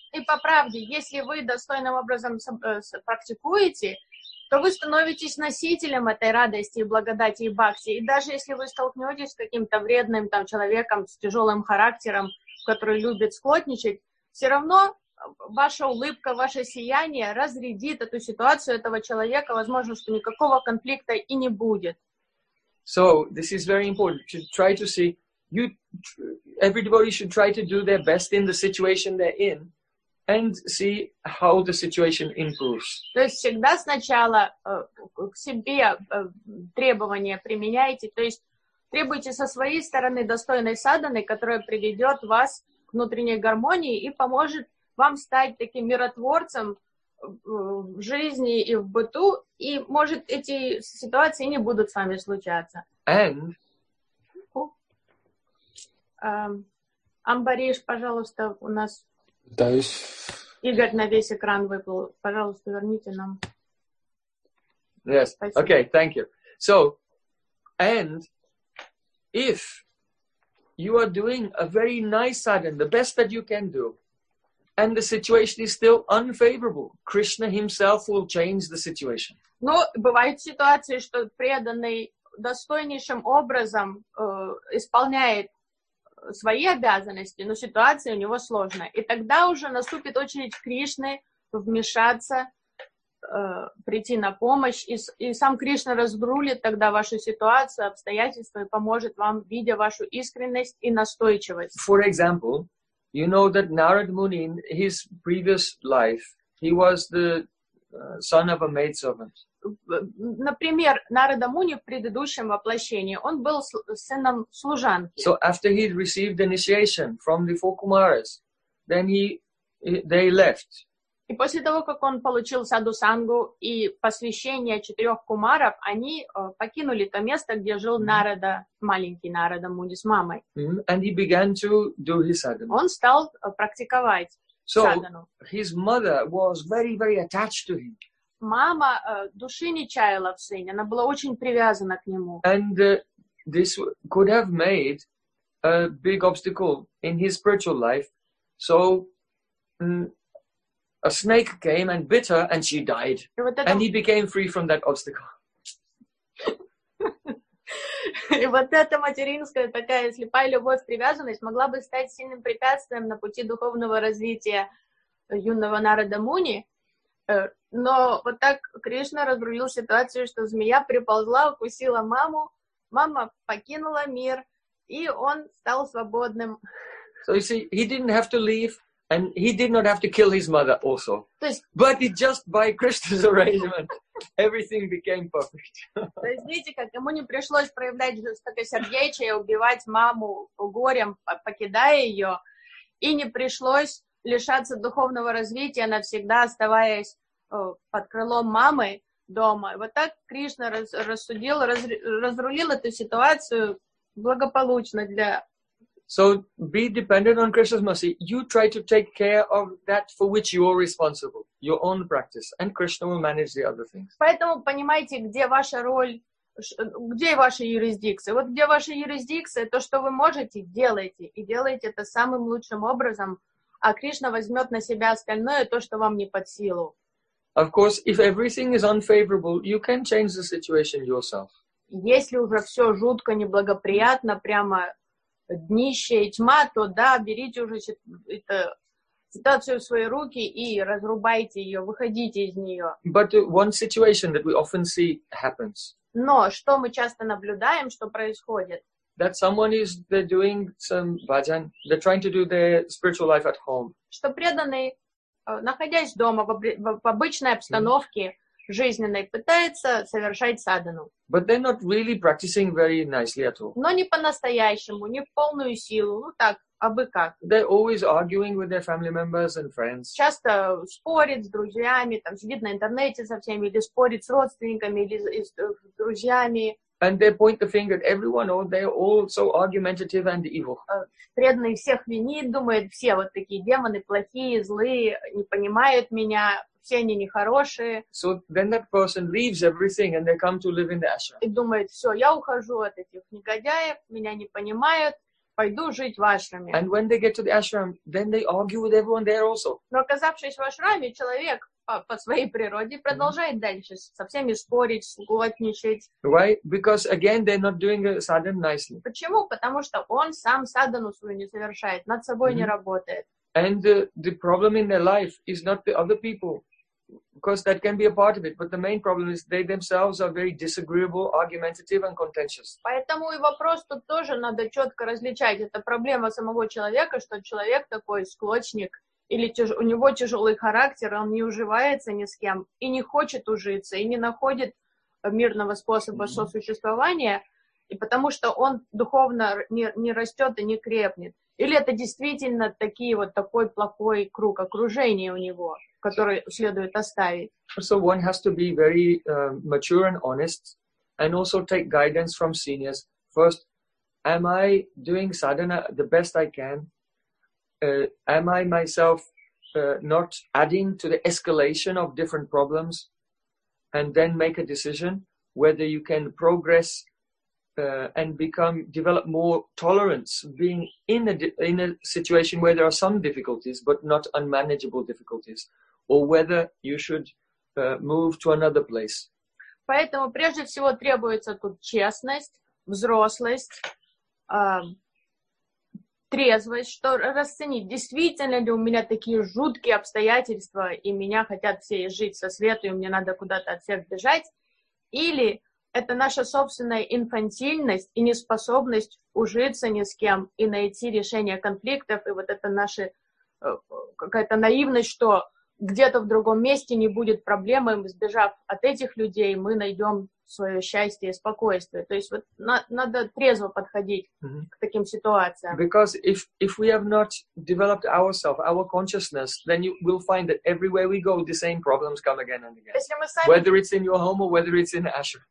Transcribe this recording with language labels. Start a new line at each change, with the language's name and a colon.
Russian: И по правде, если вы достойным образом практикуете, то вы становитесь носителем этой радости и благодати и бхакти. И даже если вы столкнетесь с каким-то вредным там человеком с тяжелым характером, который любит склотничать, все равно ваша улыбка, ваше сияние разрядит эту ситуацию этого человека. Возможно, что никакого конфликта и не будет.
English: So this is very important to try to see. Every devotee should try to do their best in the situation they're in, and see how the situation improves.
Russian: То есть всегда сначала к себе требования применяйте. То есть требуйте со своей стороны достойной садханы, которая приведет вас к внутренней гармонии и поможет вам стать таким миротворцем в жизни и в быту, и, может, эти ситуации не будут с вами случаться.
English: And?
Russian: Амбариш, пожалуйста, у нас... Да, есть. Игорь на весь экран выплыл. Пожалуйста, верните нам.
English: Yes,
Russian: спасибо.
English: Okay, thank you. So, and if you are doing a very nice sadhana, the best that you can do, and the situation is still unfavorable, Krishna himself will change the situation.
Russian: Но бывают ситуации, что преданный достойнейшим образом исполняет свои обязанности, но ситуация у него сложная. И тогда уже наступит очередь Кришны вмешаться, прийти на помощь, и сам Кришна разрулит тогда вашу ситуацию, обстоятельства, и поможет вам, видя вашу искренность и настойчивость.
English: For example, you know that Narad Muni, in his previous life, he was the son of a maidservant.
Russian: Например, Нарада Муни в предыдущем воплощении, он был сыном служанки.
English: So after he received initiation from the four Kumaras, then they left.
Russian: И после того, как он получил садусангу и посвящение четырех кумаров, они покинули то место, где жил Нарада, маленький Нарада Муни с мамой.
English: Mm-hmm. And he began to do his sadhana.
Russian: Он стал практиковать
English: so
Russian: садхану.
English: His mother was very, very attached to him.
Russian: мама души не чаяла в сыне, она была очень привязана к нему.
English: And this could have made a big obstacle in his spiritual life. So a snake came and bit her, and she died. And he became free from that obstacle.
Russian: И вот эта материнская такая слепая любовь, привязанность могла бы стать сильным препятствием на пути духовного развития юного Нарада Муни. Но вот так Кришна разрулил ситуацию, что змея приползла, укусила маму, мама покинула мир, и он стал свободным.
English: So you see, he didn't have to leave, and he did not have to kill his mother also. But it just by Krishna's arrangement, everything became perfect.
Russian: То есть видите, как ему не пришлось проявлять жестокосердечие, убивать маму горем, покидая ее, и не пришлось лишаться духовного развития, навсегда оставаясь под крылом мамы дома. Вот так Кришна разрулил эту ситуацию благополучно для...
English: So be dependent on Krishna's mercy. You try to take care of that for which you are responsible, your own practice, and Krishna will manage the other things.
Russian: Поэтому понимайте, где ваша роль, где ваша юрисдикция. Вот где ваша юрисдикция, то, что вы можете, делайте. И делайте это самым лучшим образом, а Кришна возьмет на себя остальное, то, что вам не под силу.
English: Of course, if everything is unfavorable, you can change the situation yourself.
Russian: Если уже все жутко неблагоприятно, прямо днище и тьма, то да, берите уже эту ситуацию в свои руки и разрубайте ее, выходите из нее.
English: But one situation that we often see happens.
Russian: Но что мы часто наблюдаем, что происходит?
English: That someone is they're doing some bhajan, they're trying to do their spiritual life at home.
Russian: Что преданный, находясь дома в обычной обстановке жизненной, пытается совершать садхану.
English: But they're not really practicing very nicely at all.
Russian: Но не по-настоящему, не в полную силу, ну так, абы как.
English: They're always arguing with their family members and friends.
Russian: Часто спорит с друзьями, там сидит на интернете со всеми, или спорит с родственниками, или с друзьями.
English: And they point the finger at everyone, or they're all so argumentative and evil.
Russian: Преданные всех винит, думает, все вот такие демоны плохие, злые, не понимают меня, все они нехорошие.
English: So then that person leaves everything and they come to live in the ashram.
Russian: И думает, все, я ухожу от этих негодяев, меня не понимают, пойду жить в ашраме.
English: And when they get to the ashram, then they argue with everyone there also.
Russian: Но оказавшись в ашраме, человек по своей природе продолжает дальше со всеми спорить, сглотничать.
English: Why? Because again they're not doing sadhana nicely.
Russian: Почему? Потому что он сам садхану свою не совершает, над собой не работает.
English: And the problem in their life is not the other people, because that can be a part of it. But the main problem is they themselves are very disagreeable, argumentative, and contentious.
Russian: Поэтому и вопрос тут тоже надо четко различать. Это проблема самого человека, что человек такой склочник, или у него тяжелый характер, он не уживается ни с кем, и не хочет ужиться, и не находит мирного способа сосуществования, и потому что он духовно не растет и не крепнет. Или это действительно такие вот такой плохой круг окружения у него, который следует оставить.
English: So one has to be very mature and honest, and also take guidance from seniors. First, am I doing sadhana the best I can? Am I myself not adding to the escalation of different problems? And then make a decision whether you can progress and become develop more tolerance, being in a situation where there are some difficulties but not unmanageable difficulties, or whether you should move to another place.
Russian: Поэтому прежде всего требуется тут честность, взрослость, трезвость, что расценить, действительно ли у меня такие жуткие обстоятельства, и меня хотят все жить со свету, и мне надо куда-то от всех бежать, или это наша собственная инфантильность и неспособность ужиться ни с кем и найти решение конфликтов, и вот это наша какая-то наивность, что где-то в другом месте не будет проблемы, сбежав от этих людей, мы найдем свое счастье и спокойствие. То есть вот надо трезво подходить к таким ситуациям.
English: Because if we have not developed ourselves, our consciousness, then you will find that everywhere we go, the same problems come again and again.
Russian: Если мы сами,
English: whether it's in your home or whether it's in ashram.